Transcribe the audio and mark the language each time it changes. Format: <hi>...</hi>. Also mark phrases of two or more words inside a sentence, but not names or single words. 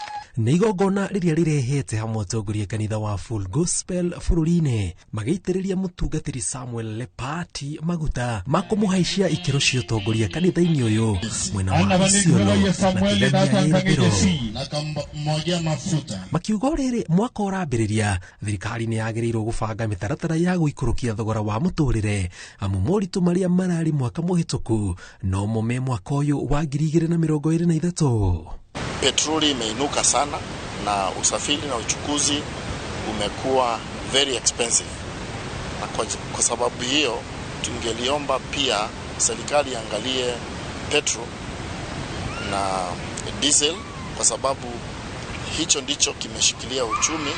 <ki>nĩ igongona rĩrĩa rĩrehete hamwe atongoria kanitha wa Full Gospel bũrũri-inĩ magĩitĩrĩria mũtungatĩri Samuel Lepati maguta ma kũmũhaicia ikĩro cia ũtongoria kanitha-inĩ ũyũ mwena wa Isiolo na Kĩgania makiuga rĩrĩ mwaka ũrambĩrĩria thirikari nĩ yagĩrĩirwo gũbanga mĩtaratara ya gũikũrũkia thogora wa mũtũrĩre amu moritũ marĩa mararĩ mwaka mũhĩtũku no me mwaka ũyũ wa 2023.</ki> <sw>Petroli imeinuka sana na usafiri na uchukuzi umekuwa</sw> <en>very expensive.</en> <sw>Na kwa sababu hiyo tungeliomba pia serikali angalie petrol na diesel kwa sababu hicho ndicho kimeshikilia uchumi.</sw>